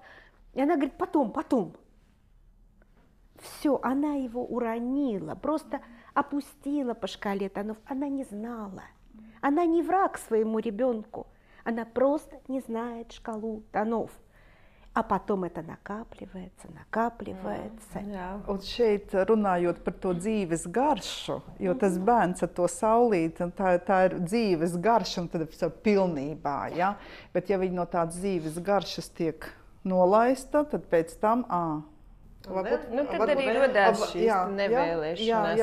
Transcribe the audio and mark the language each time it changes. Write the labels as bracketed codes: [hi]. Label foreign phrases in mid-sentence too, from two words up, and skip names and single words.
[ru] И она говорит, потом. Все, она его уронила, просто опустила по шкале тонов. Она не знала. Она не враг своему ребенку. Она просто не знает шкалу тонов. А потом это накапливается. [lv] Jā. Un šeit runājot par to dzīves garšu, jo tas bērns ar to saulīti, tā ir dzīves garša, un tad ir pilnībā, ja? Bet ja viņi no tādas dzīves garšas tiek nolaista, tad pēc tam, tad arī rodās šīs nevēlēšanās.